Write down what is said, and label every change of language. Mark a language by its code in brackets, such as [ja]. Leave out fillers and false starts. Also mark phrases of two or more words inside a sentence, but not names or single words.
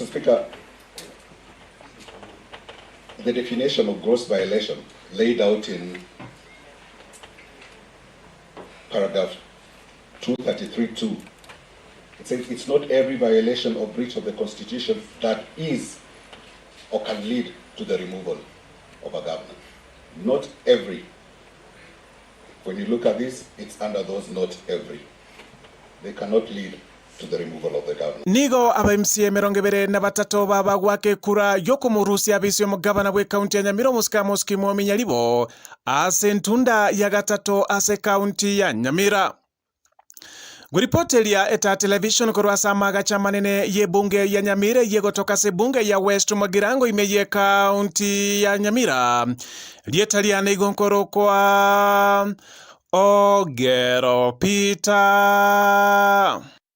[en] Speaker, the definition of gross violation laid out in paragraph 233(2), it says it's not every violation or breach of the Constitution that is or can lead to the removal of a governor. Not every. When you look at this, it's under those not every. They cannot lead to the removal of the governor. [guz] Nigo aba MCA 23 babagwake kura yokomurusia bisyo mugavana we county ya Nyamira Amos Kimwomi Nyaribo ase ntunda ya gatatu ase county ya Nyamira. Guripoti ya Eta Television kurwasa magacha manene ye bunge ya Nyamira yegotoka se bunge ya West Magirango imeye county ya Nyamira lietaliana igonkoro kwa Ogero Peter.